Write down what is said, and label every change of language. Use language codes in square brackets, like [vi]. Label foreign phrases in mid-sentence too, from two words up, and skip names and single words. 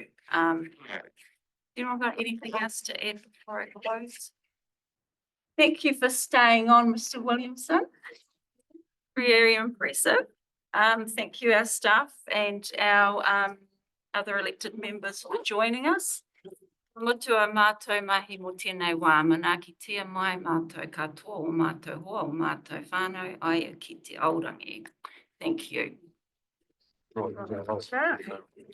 [en] Anyone got anything else to add before I close? Thank you for staying on, Mr. Williamson. Very impressive. Thank you, our staff and our other elected members for joining us. [mi] Motua mātou mahi mo tēnei wā, manaki tia mai mātou katoa o mātou hoa o mātou whānau ai ki te aorangi. [en] Thank you. Right.